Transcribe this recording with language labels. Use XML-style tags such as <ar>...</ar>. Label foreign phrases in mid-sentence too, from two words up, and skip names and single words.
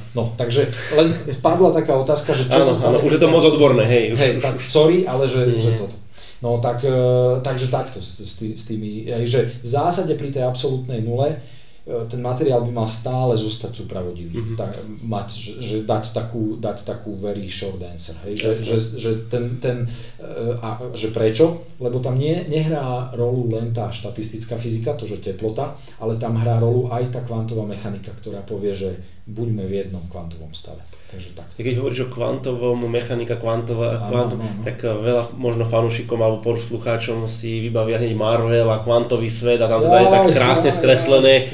<sk>No, takže len vpadla taká otázka, že čo sa stane. Už je to moc odborné, hej. Tak sorry, ale že toto. No takže takto s tými, že v zásade pri tej absolútnej nule ten materiál by mal stále zostať súpravodivý, dať takú</sk> <en>very short answer,</en> <sk>že prečo? Lebo tam nehrá rolu len tá štatistická fyzika, to, že teplota, ale tam hrá rolu aj tá kvantová mechanika, ktorá povie, že buďme v jednom kvantovom stave. Takže tak. Keď hovoríš o kvantovom, mechanika kvantová, tak veľa možno fanúšikom alebo poslucháčom si vybavia hneď Marvel a kvantový svet a tam teda je tak krásne skreslené.</sk>